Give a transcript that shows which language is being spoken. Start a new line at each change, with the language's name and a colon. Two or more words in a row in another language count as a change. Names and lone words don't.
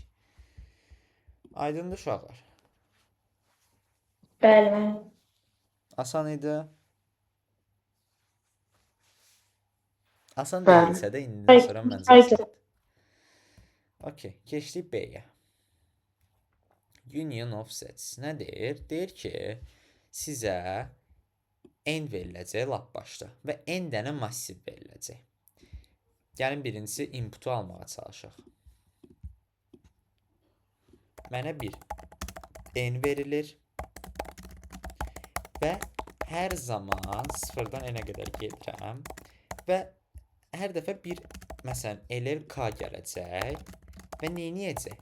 Azerbaijani: Aydındır uşaqlar. Bəli, müəllim. Asan idi. Asan Bəli. deyilsə də indidən sonra məncə Aydın. asandır. Okey, keçdik B-yə.
English: Union of sets
Azerbaijani: nə deyir? Deyir ki, sizə n veriləcək lap başda və n dənə massiv veriləcək. Gəlin birincisi inputu almağa çalışaq. Mənə bir n verilir və hər zaman 0-dan n-ə qədər gedirəm və hər dəfə bir, məsələn, LL K gələcək və neyniyəcək?